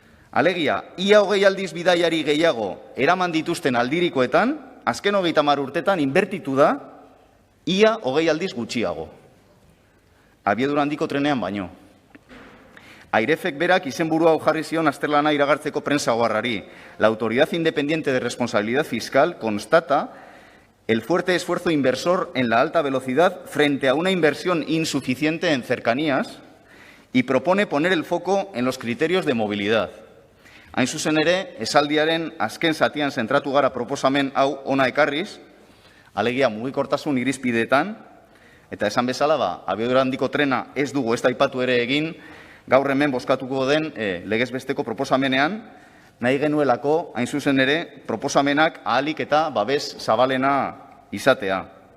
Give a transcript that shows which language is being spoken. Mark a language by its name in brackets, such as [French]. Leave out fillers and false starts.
[Basque] Alegia, ia 20 aldiz bidaiari gehiago eraman dituzten aldirikoetan, azken 30 urtetan inbertitu da, ia 20 aldiz gutxiago. Abiadura handiko trenean baino. AIREFek berak izenburu hau jarri zion azterlana iragartzeko prensa oharrari. [Spanish] La Autoridad Independiente de Responsabilidad Fiscal constata el fuerte esfuerzo inversor en la alta velocidad frente a una inversión insuficiente en cercanías y propone poner el foco en los criterios de movilidad. [Basque] Hain zuzen ere, esaldiaren azken zatian zentratu gara proposamen hau ona ekarriz, alegia mugikortasun irizpideetan, eta esan bezala, abiadura handiko trena ez dugu ez da aipatu ere egin, gaur hemen bozkatuko den legez besteko proposamenean, nahi genuelako, hain zuzen ere, proposamenak ahalik eta babes zabalena izatea.